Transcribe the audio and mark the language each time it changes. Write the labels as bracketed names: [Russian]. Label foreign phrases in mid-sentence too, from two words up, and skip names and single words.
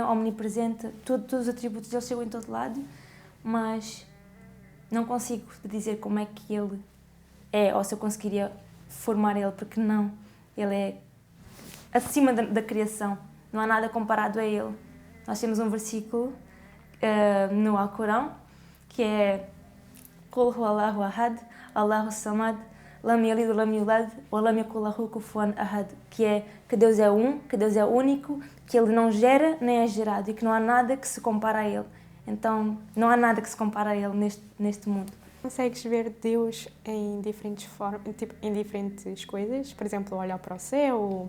[Portuguese] Omnipresente, todos os atributos dele chegam em todo lado, mas não consigo dizer como é que ele é, ou se eu conseguiria formar ele, porque não, ele é acima da criação, não há nada comparado a ele. Nós temos um versículo no Alcorão que é [Arabic] قل هو الله أحد الله الصمد لم يلد ولم يولد ولم يكن له كفوا أحد, [Portuguese] que é que Deus é um, que Deus é único, que Ele não gera nem é gerado e que não há nada que se compara a Ele. Então, não há nada que se compara a Ele neste mundo. Consegues ver Deus em diferentes formas, tipo, em diferentes coisas? Por exemplo, olhar para o céu?